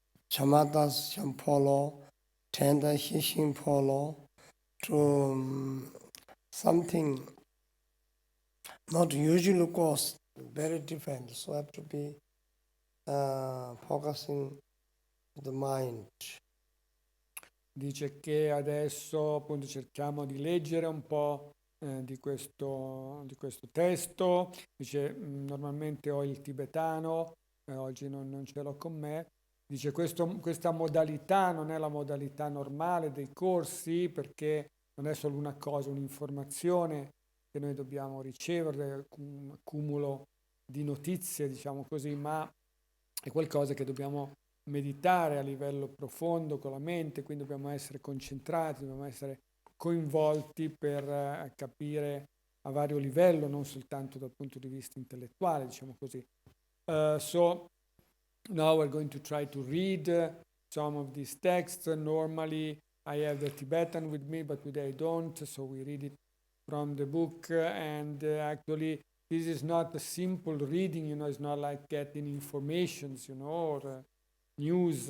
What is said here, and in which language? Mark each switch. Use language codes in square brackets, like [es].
[en] Chamatas champolo, tender hishin polo, to something not usual cost, very different. So have to be focusing the mind. [it] Dice che adesso appunto cerchiamo di leggere un po' di questo testo. Dice normalmente ho il tibetano, oggi non ce l'ho con me. Dice questa modalità non è la modalità normale dei corsi, perché non è solo una cosa, un'informazione che noi dobbiamo ricevere, un accumulo di notizie, diciamo così, ma è qualcosa che dobbiamo meditare a livello profondo con la mente, quindi dobbiamo essere concentrati, dobbiamo essere coinvolti per capire a vario livello, non soltanto dal punto di vista intellettuale, diciamo così. [en] So now we're going to try to read some of these texts. Normally I have the Tibetan with me, but today I don't, so we read it from the book. And actually this is not a simple reading, it's not like getting informations, or news.